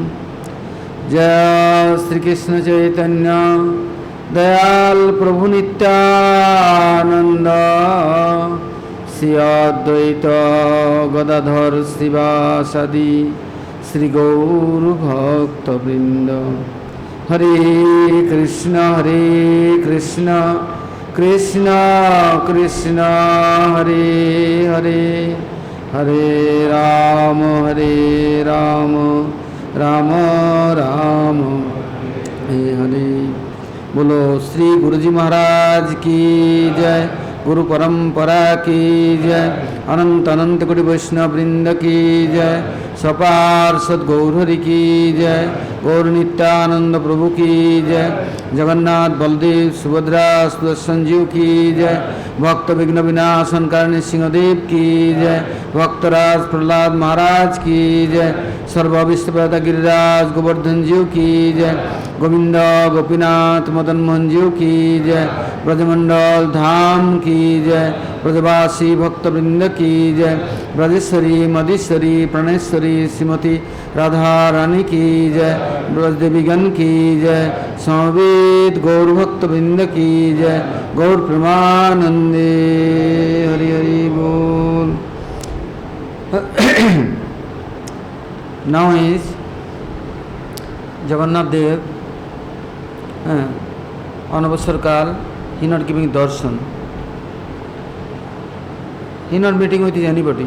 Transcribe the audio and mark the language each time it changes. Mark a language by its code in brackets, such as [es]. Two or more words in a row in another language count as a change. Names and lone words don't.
[sa] जय श्री कृष्ण चैतन्य दयाल प्रभु नित्यानंद श्री अद्वैत गदाधर शिवासादि श्री गौर भक्तवृंद। हरे कृष्ण कृष्ण कृष्ण हरे हरे हरे राम राम राम हरे हरे। [hi] बोलो श्री गुरुजी महाराज की जय, गुरु परंपरा की जय, अनंत अनंत कोटि वैष्णव वृंद की जय, सपार्षद गौरहरि की जय, गौर नित्यानंद प्रभु की जय, जगन्नाथ बलदेव सुभद्रा सुदर्शन जीव की जय, भक्त विघ्न विनाशन कारणी सिंहदेव की जय, भक्तराज प्रहलाद महाराज की जय, सर्वविष्णुपद गिरिराज गोवर्धन जीव की जय, गोविंद गोपीनाथ मदन मोहन जीव की जय, ब्रजमंडल धाम की जय, ब्रजवासी भक्तवृंद की जय, ब्रजेश्वरी मधेश्वरी प्रणेश्वरी श्रीमती राधा रानी की जय, ब्रजदेवीगण की जय, समवेत गौर भक्तवृंद की जय, गौर प्रेमानंदे हरि हरि बोल। [en] Now is Jagannath Dev on [hi] अवसर काल, [en] he not giving darshan, he not meeting with anybody.